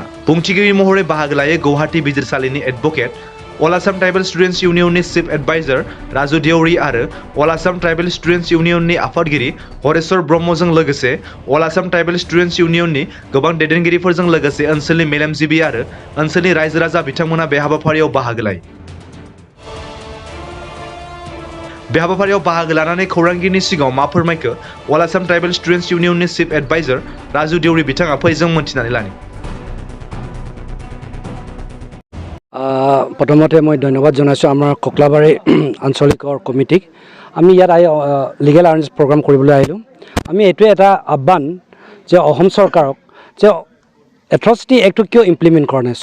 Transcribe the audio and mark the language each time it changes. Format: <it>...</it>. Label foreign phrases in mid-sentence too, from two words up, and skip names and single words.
<brx>बुंथिगिरि महरै बाहागो लायो गौहाटी बिजिरसालिनि एडभकेट अल आसाम ट्राइबेल स्टुडेन्ट्स इउनियननि चिफ एडभाइजार राजु देउरी आरो अल आसाम ट्राइबेल स्टुडेन्ट्स इउनियननि आफादगिरि हरेश्वर ब्रह्मजों लोगोसे अल आसाम ट्राइबेल स्टुडेन्ट्स इउनियननि गोबां दैदेनगिरिफोरजों लोगोसे ओनसोलनि मेलेमजिबि आरो ओनसोलनि रायजो राजा बिथांमोना बे हाबाफारियाव बाहागो लायो। बे हाबाफारियाव बाहागो लानानै खौरांगिरिनि सिगाङाव मा फोरमायखो अल आसाम ट्राइबेल स्टुडेन्ट्स इउनियननि चिफ एडभाइजार राजु देउरी बिथाङा फैजों मोनथिनानै लानि।</brx> <as>প্ৰথমতে মই ধন্যবাদ জনাইছোঁ আমাৰ ককলাবাৰী আঞ্চলিকৰ কমিটিক। আমি ইয়াত</as> <en>legal awareness program</en> <as>কৰিবলৈ আহিলোঁ। আমি এইটোৱে এটা আহ্বান যে অসম চৰকাৰক যে এট্ৰচিটি এক্টটো কিয় ইমপ্লিমেণ্ট কৰা নাই।</as>